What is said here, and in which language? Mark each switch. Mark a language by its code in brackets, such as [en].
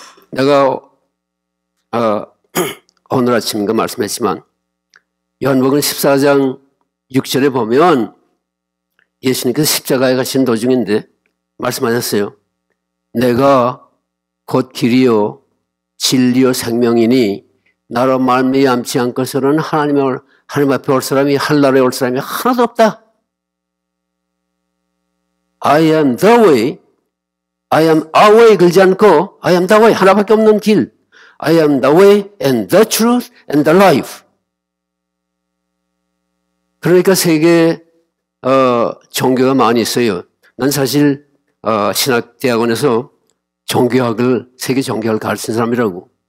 [ko] 내가 오늘 아침인가 말씀했지만 요한복음 14장 6절에 보면 예수님께서 십자가에 가신 도중인데 말씀하셨어요. 내가 곧 길이요 진리요 생명이니 나로 말미암지 않고서는 하나님 앞에 올 사람이 한나라에 올 사람이 하나도 없다. [en] I am the way, I am our way [ko] 그러지 않고 [en] I am the way [ko] 하나밖에 없는 길. [en] I am the way and the truth and the life. [ko] 그러니까 세계 종교가 많이 있어요. 난 사실 신학대학원에서 세계 종교학을 가르친 사람이라고.